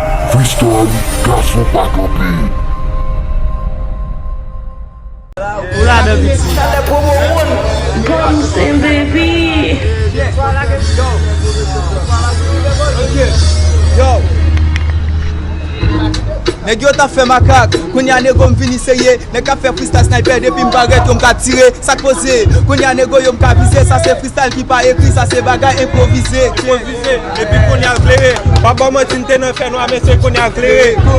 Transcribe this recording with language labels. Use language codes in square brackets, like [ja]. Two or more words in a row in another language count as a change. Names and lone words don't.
[ht] Freestyle, gason pa kampe. Ou la de biti. [en] Bounce and baby. [ht] Yo. Nèg yo ta fè makak, kounye a nèg yo m vini seye, nèg a fè [en] freestyle sniper [ht] depi m pa rete, yo m ka tire, sa k poze, kounye a nèg yo yo m ka vize, sa se freestyle ki pa ekri, sa se bagay enpwovize. Enpwovize, epi kounye a klere, pa bon mwen ti n te nan fè nwa, men se kounye a klere.